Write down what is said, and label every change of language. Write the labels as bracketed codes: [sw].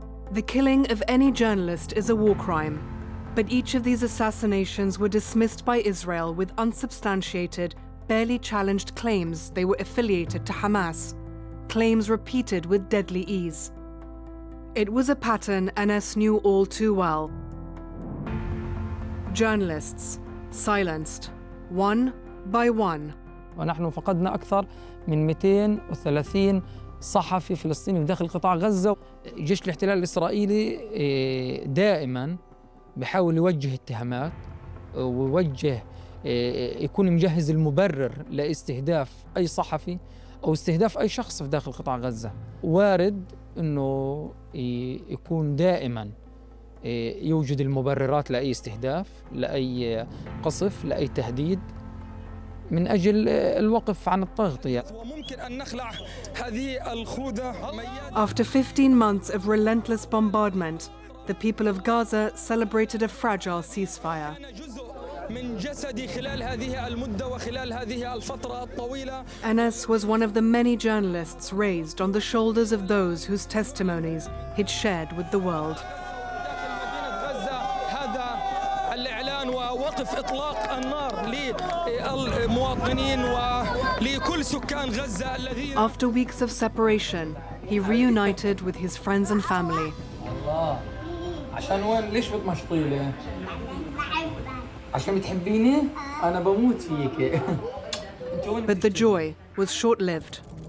[en] The killing of any journalist is a war crime, but each of these assassinations were dismissed by Israel with unsubstantiated, barely challenged claims they were affiliated to Hamas, claims repeated with deadly ease. It was a pattern Anas knew all too well. Journalists silenced, one by one. [ar] ونحن فقدنا أكثر من 230 صحفي فلسطيني داخل قطاع غزة. جيش الاحتلال الإسرائيلي دائما بحاول يوجه اتهامات ويوجه يكون مجهز المبرر لاستهداف أي صحفي أو استهداف أي شخص في داخل قطاع غزة. وارد إنه يكون دائما يوجد المبررات لأي استهداف، لأي قصف، لأي تهديد من أجل الوقف عن التغطية. وممكن أن نخلع هذه الخوذة. [en] After 15 months of relentless bombardment, the people of Gaza celebrated a fragile ceasefire. [ar] من جسدي خلال هذه المدة وخلال هذه الفترة الطويلة. [en] Anas was one of the many journalists raised on the shoulders of those whose testimonies he'd shared with the world. [ar] هذا الإعلان ووقف إطلاق النار للمواطنين ولكل سكان غزة الذين. [en] After weeks of separation, he reunited with his friends and family. [ar] الله عشان وين ليش بتمشطيلي؟ عشان بتحبيني انا بموت فيك. [en] But the joy was short-lived.